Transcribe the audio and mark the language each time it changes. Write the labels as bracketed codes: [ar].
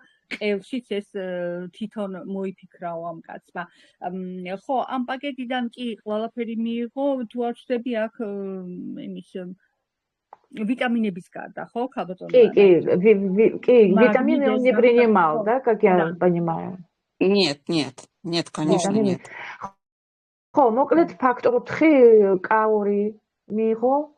[ka] ყელშიც ეს თვითონ მოიფიქრა ამ კაცმა. ხო, ამ პაკეტიდან კი ყველაფერი მიიღო, თუ არ ვწდები აქ იმის витаминების გარდა, ხო, ქალბატონო? [ru] კი, витамины он не принимал, да, как я понимаю? Нет, конечно, нет. [ka] ხო, მოკლედ ფაქტორ 4 კაური მიიღო.